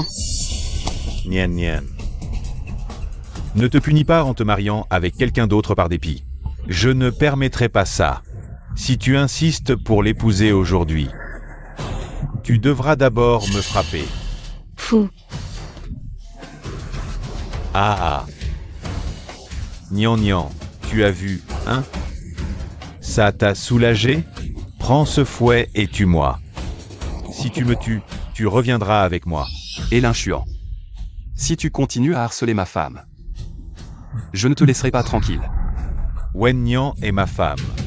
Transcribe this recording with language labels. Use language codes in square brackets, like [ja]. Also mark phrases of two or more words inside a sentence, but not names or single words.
[fr] Nian Nian. Ne te punis pas en te mariant avec quelqu'un d'autre par dépit. Je ne permettrai pas ça. Si tu insistes pour l'épouser aujourd'hui, tu devras d'abord me frapper. Fou. Ah. Nian Nian, tu as vu, hein? Ça t'a soulagé? Prends ce fouet et tue-moi. Si tu me tues, tu reviendras avec moi. Et l'inchuant. Si tu continues à harceler ma femme, je ne te laisserai pas tranquille. Wen Nian est ma femme.